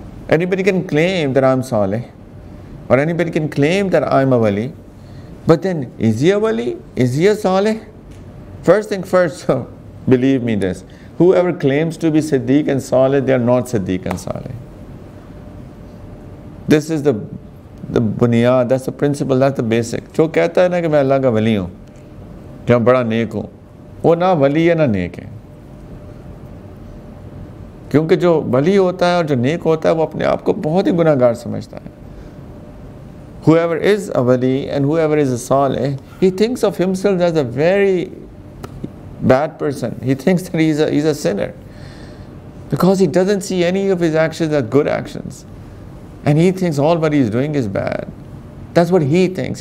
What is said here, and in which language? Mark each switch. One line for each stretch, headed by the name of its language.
English: Anybody can claim that I'm Saleh, or anybody can claim that I'm a wali, but then is he a wali? Is he a Saleh? First thing first, believe me this, whoever claims to be Siddiq and Saleh, they are not Siddiq and Saleh. This is the bunyad, that's the principle, that's the basic.
Hindi: जो कहता है ना कि मैं अल्लाह का वली हूँ, कि मैं बड़ा नेक हूँ, वो ना वली है ना नेक है. क्योंकि जो वली होता है और जो नेक होता है वो अपने आप को बहुत ही गुनाहगार समझता है.
English: whoever is a wali and whoever is a salih, he thinks of himself as a very bad person. He thinks that he's a sinner, because he doesn't see any of his actions as good actions. And he thinks all what he's doing is bad. That's what he thinks.